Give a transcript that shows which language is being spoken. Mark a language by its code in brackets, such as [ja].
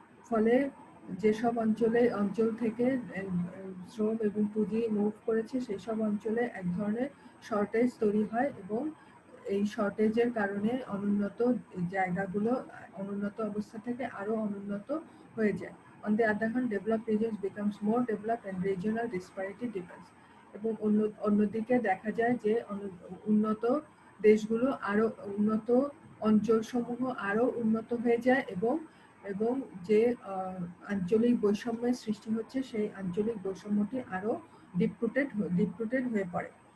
[bn] ফলে যেসব অঞ্চল থেকে শ্রম এবং পুঁজি মুভ করেছে সেসব অঞ্চলে এক ধরনের শর্টেজ তৈরি হয় এবং এই শর্টেজের কারণে অনুন্নত জায়গাগুলো অনুন্নত অবস্থা থেকে আরো অনুন্নত হয়ে যায়। [en] On the other hand, developed regions becomes more developed and regional disparity deepens. [bn] এবং অন্যদিকে দেখা যায় যে উন্নত দেশগুলো আরো উন্নত অঞ্চলসমূহ আরো উন্নত হয়ে যায় এবং যে আঞ্চলিক বৈষম্যের সৃষ্টি হচ্ছে সেই আঞ্চলিক বৈষম্যটি আরো ডিপ-রুটেড হয়ে পড়ে।